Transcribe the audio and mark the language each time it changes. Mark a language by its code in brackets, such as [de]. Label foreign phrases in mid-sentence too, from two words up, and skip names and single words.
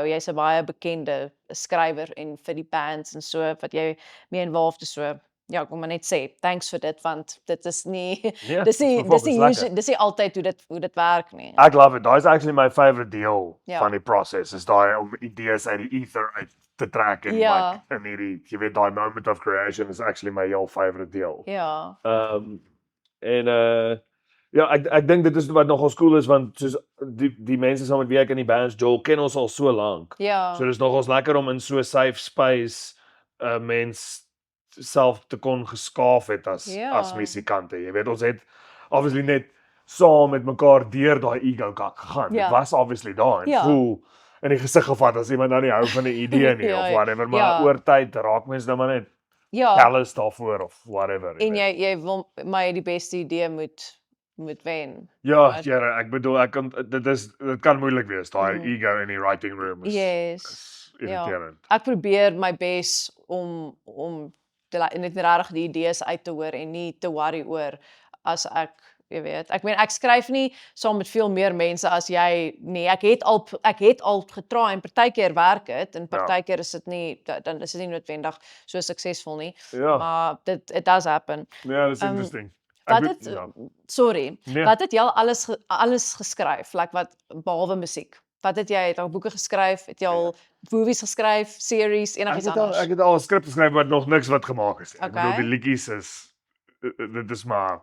[af] Jy's 'n baie bekende skrywer en vir die bands en so wat jy mee involved is so. Ja, ek wil maar net sê thanks vir dit want dit is nie Ja, dis nie dis dis nie altyd hoe dit werk nie. Ek [en] love it. [af] Daai is actually my favorite deel Ja. van die proses. Is daai om idees uit die ether uit te trek en Ja. like in hierdie jy weet daai [en] moment of creation [af] is actually my heel favorite deel. Ja. Ja, ek dink dit is wat nogal cool is want soos die mense saam met wie ek in die bands Joel ken ons al so lank. Ja. So dis nogals lekker om in so 'n safe space mens self te kon geskaaf het as Ja. musikante. Jy weet ons het obviously net saam met mekaar deur daai ego kak gegaan. Ja. Dit was obviously daar en Ja. voel in die gesig gevat as iemand nou nie hou van 'n idee nie Ja, of whatever, maar ja. oor tyd raak mens nou maar net Ja, callous daarvoor of whatever. en weet. jy wil maar die beste idee moet wen. Ja, right? Jare, ek bedoel dit kan moeilik wees. Daai ego in die [en] writing room [af] Yes. is Ja. irriterend. Ek probeer my bes om net regtig die idees uit te hoor en nie te worry oor as ek jy weet. Ek meen ek skryf nie saam met veel meer mense as jy nie. Ek het al getry en partykeer werk dit en partykeer is dit nie dan is dit nie noodwendig so suksesvol nie. Ja, Maar [en] it does happen. [af] ja, dis interesting. Wat het sorry, Nee. wat het jy al alles geskryf? Like wat behalwe musiek? Wat het jy al boeke geskryf? Het jy al movies geskryf, series, enigiets anders? Ek het al 'n skrip geskryf wat nog niks wat gemaak is nie. Ek bedoel Okay. die liedjies is dit is maar